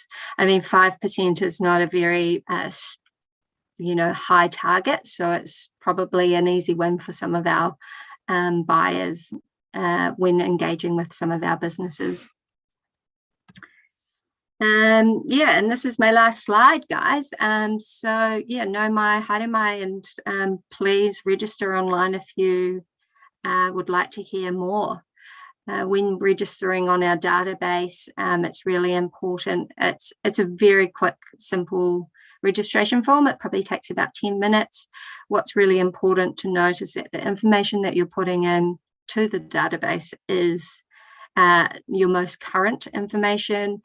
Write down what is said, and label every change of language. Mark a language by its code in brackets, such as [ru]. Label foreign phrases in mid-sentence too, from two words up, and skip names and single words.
[en] I mean, 5% is not a very high target, so it's probably an easy win for some of our buyers when engaging with some of our businesses. And this is my last slide, guys. So yeah, [mi] nau mai, haere mai, [en] and please register online if you would like to hear more. When registering on our database, it's really important. It's a very quick, simple registration form. It probably takes about 10 minutes. What's really important to note is that the information that you're putting in to the database is your most current information.